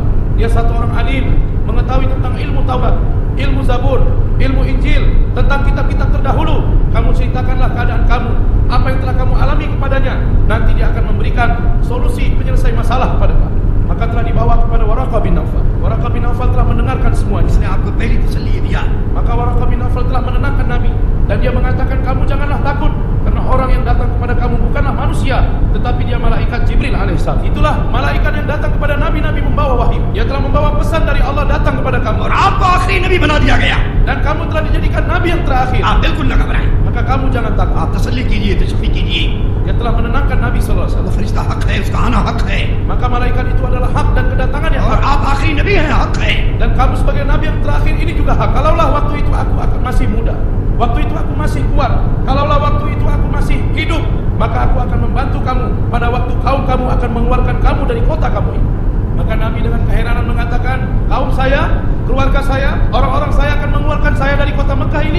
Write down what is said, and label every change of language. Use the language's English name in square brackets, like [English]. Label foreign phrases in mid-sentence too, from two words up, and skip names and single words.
[Indonesian] Dia satu orang alim, mengetahui tentang ilmu Taurat, ilmu Zabur, ilmu Injil, tentang kitab-kitab terdahulu. Kamu ceritakanlah keadaan kamu, apa yang telah kamu alami kepadanya. Nanti dia akan memberikan solusi penyelesai masalah kepada kamu. Maka telah dibawa kepada Waraqah bin Nawfal. Waraqah bin Nawfal telah mendengarkan semuanya. [Hindi] इसने आपको पहली तसल्ली दिया. [Indonesian] Maka Waraqah bin Nawfal telah menenangkan Nabi. Dan dia mengatakan, kamu janganlah takut. Karena orang yang datang kepada kamu bukanlah manusia, tetapi dia malaikat Jibril alaihissalam. Itulah malaikat yang datang kepada Nabi-Nabi membawa wahyu. Dia telah membawa pesan dari Allah datang kepada kamu. [Hindi] और आपको आखिरी नबी बना दिया गया. [Indonesian] Dan kamu telah dijadikan Nabi yang terakhir. [Hindi] आप बिल्कुल न घबराएं. [Indonesian] Maka kamu jangan takut. [Hindi] आप तसल्ली कीजिए, तशफ़ी कीजिए. [Indonesian] Dia telah menenangkan Nabi SAW. [Hindi] वो फरिश्ता हक है, उसका आना हक है. [Indonesian] Maka malaikat itu adalah hak dan kedatangan yang [Hindi] और [Indonesian] hak. [Hindi] आप आखिरी नबी हैं, हक है. [Indonesian] Dan kamu sebagai Nabi yang terakhir ini juga hak. Kalaulah waktu itu aku akan masih muda, waktu itu aku masih kuat, kalaulah waktu itu aku masih hidup, maka aku akan membantu kamu pada waktu kaum kamu akan mengeluarkan kamu dari kota kamu ini. Maka Nabi dengan keheranan mengatakan, kaum saya, keluarga saya, orang-orang saya akan mengeluarkan saya dari kota Mekah ini.